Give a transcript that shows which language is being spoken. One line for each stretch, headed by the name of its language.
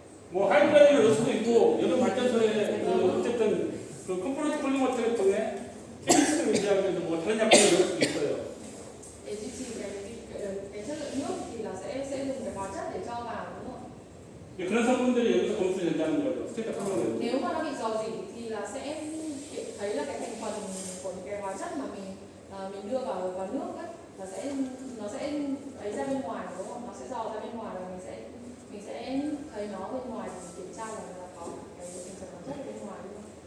Korean: 뭐 하이드라진을 넣을 수도 있고 여러 발전소에 어쨌든 그 컴포넌트 쿨링워터 계통의 케미스트를 유지하기 위해서 뭐 다른 약품을 넣을 수도 있어요.
Vietnamese: Để duy trì cái chất lượng nước thì là sẽ dùng cái hóa chất để cho vào đúng không?
Korean: 그런 성분들이 여기서 검출된다는 거죠. 스테이트 쿨링워터.
Vietnamese: Nếu mà nó bị rò rỉ thì là sẽ thấy là cái thành phần của những cái hóa chất mà mình đưa vào nước ấy, là nó sẽ ấy ra bên ngoài đúng không? Nó sẽ dò ra bên ngoài và mình sẽ thấy nó bên ngoài để mình kiểm tra là có cái thành phần hóa chất ở bên ngoài đúng không?